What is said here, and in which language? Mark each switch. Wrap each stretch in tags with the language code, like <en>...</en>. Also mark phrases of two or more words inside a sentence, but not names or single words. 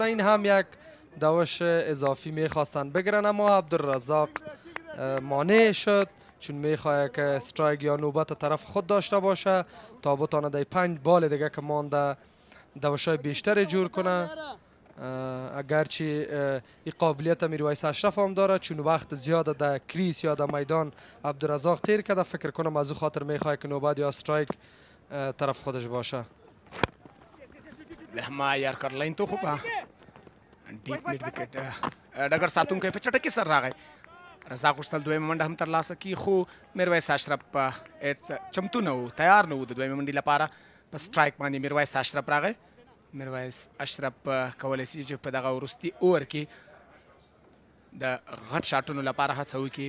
<fa>این هم یک دوش اضافی میخواستن بگیرن، اما عبدالرزاق مانع شد چون میخواه که استرایک یا نوبت طرف خود داشته باشه تا بتانه در 5 بال دیگه که مانده دوشای بیشتر جور کنه. اگرچه این قابلیت میرویس اشرف هم داره چون وقت زیاده در کریس یا در میدان عبدالرزاق تیر کرده، فکر کنم از او خاطر میخواه که نوبت یا استرایک طرف خودش باشه.</fa> <ps>لهما</ps> <en>yorker line</en> <fa>تو خوبه</fa> <en>deep mid wicket</en> <ps>ډګر ساتونکی په چټکۍ سره راغی. رضا غوښتل دویمه منډه هم ترلاسه کړي، خو میرویس اشرف چمتو نه و، تیار نه و د دویمه منډې لپاره. په سټرایک باندې میرویس اشرف راغی. میرویس اشرف کولی شي چې په دغه وروستي اوور کې د غټ شاټونو لپاره هڅه وکړي.</ps>